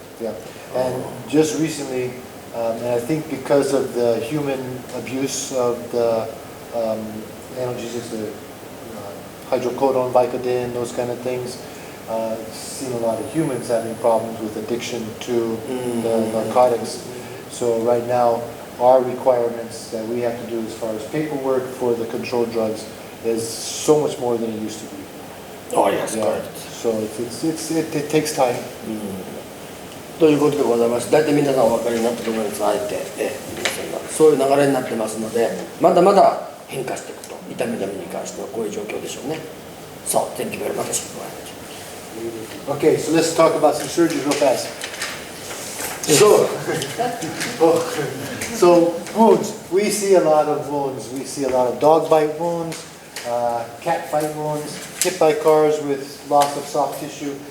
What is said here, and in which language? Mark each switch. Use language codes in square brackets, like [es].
[en] Yeah, and just recently, and I think because of the human abuse of the analgesics, the hydrocodone, Vicodin, those kind of things, seen a lot of humans having problems with addiction to the narcotics. So right now, our requirements that we have to do as far as paperwork for the controlled drugs is so much more than it used to be. Oh yes, Yeah. correct. So it takes time. [ja] ということでございます。大体皆さんお分かりになったと思います。あえてそういう流れになってますので、まだまだ変化していくと、痛み止めに関してはこういう状況でしょうね。 [en] So, thank you very much. Okay, so let's talk about some surgery real fast. So wounds. We see a lot of wounds. We see a lot of dog bite wounds, cat fight wounds, hit by cars with loss of soft tissue.